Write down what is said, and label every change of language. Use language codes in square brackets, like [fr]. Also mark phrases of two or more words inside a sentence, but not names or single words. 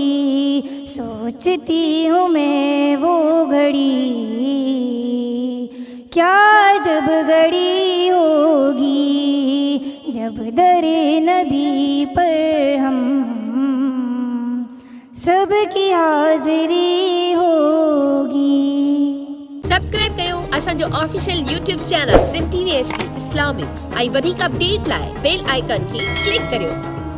[ur] سوچتی ہوں میں وہ گھڑی کیا جب گھڑی ہوگی، جب در نبی پر ہم سب کی حاضری ہوگی۔ [sd] سبسڪرائب कयो असांजो ऑफिशियल YouTube चैनल सिम TV HD इस्लामिक ऐं वधीक अपडेट लाइ बेल आइकन खे क्लिक करियो।